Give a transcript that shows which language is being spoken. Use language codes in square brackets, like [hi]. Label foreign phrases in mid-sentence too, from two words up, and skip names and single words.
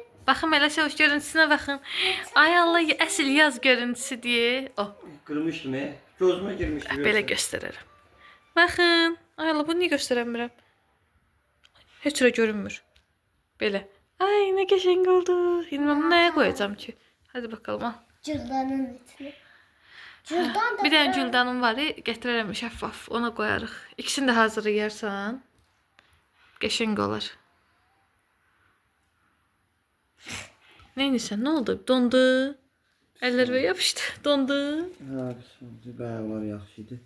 [az] Baxın elə şey görüntüsünə baxın. Ay Allah, əsl yaz görüntüsü deyə. O, Qırmışdım, gözümə girmişdi. belə göstərərəm. Baxın. Ay Allah, bunu niyə göstərəmirəm? Heç cürə görünmür. Belə. Ay, nə qəşəng oldu. İndi mən bunu nəyə qoyacağam ki? [tr] Hadi bakalım, al. Cüldanın içine. Cüldan da. [az] Bir dənə güldanım var, gətirərəm şəffaf. Ona qoyarıq. İkisini də hazırlayarsan, qəşəng olar. Neynisən, nə oldu? Dondu. Əllərə yapışdı. Dondu. Ha, bayaqlar yaxşıydı.